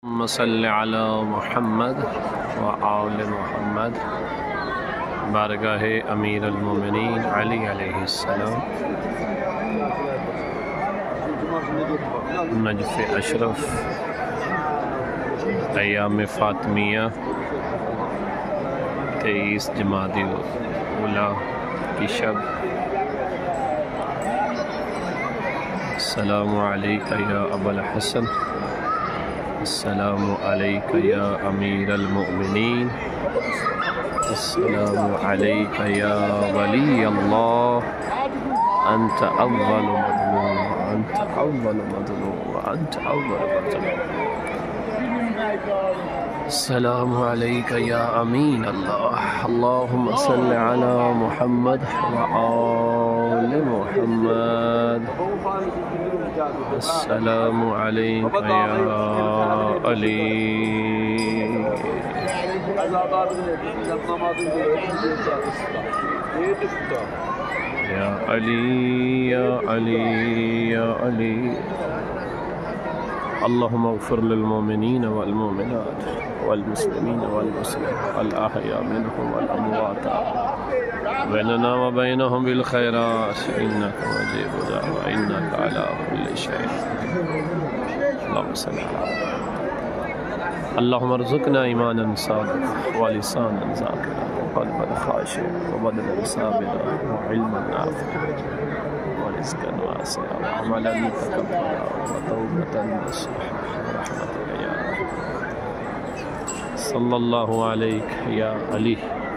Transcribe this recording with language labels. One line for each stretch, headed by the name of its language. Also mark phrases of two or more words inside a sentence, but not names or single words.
Arabic: صلِّ على محمد وآل محمد.
Hindi: बारगाह अमीर अल-मोमिनीन अली अलैहिस्सलाम, नजफ़ अशरफ, अय्याम फ़ातिमिया 23 जमादिल उला की शब।
Arabic: السلام عليك يا أبا الحسن، السلام عليك يا أمير المؤمنين، السلام عليك يا ولي الله، أنت أول مظلوم، أنت أول مظلوم، أنت أول مظلوم. السلام عليك يا أمين الله، اللهم صل على محمد وآل محمد. السلام عليك يا علي، يا علي يا علي يا علي. اللهم اغفر للمؤمنين والمؤمنات والمسلمين والمسلمات الأحياء منهم والأموات بيننا وبينهم بالخيرات إنك مجيب الدعاء وإنك على كل شيء اللهم صل على. اللهم ارزقنا إيمانا صادقا ولسانا ذاكرا وقلبا خاشعا وبدنا صابرا وعلما نافعا ورزقا واسعا وعملا متقبلا وتوبة نصوحا رحمتك يا صلى الله عليه يا علي.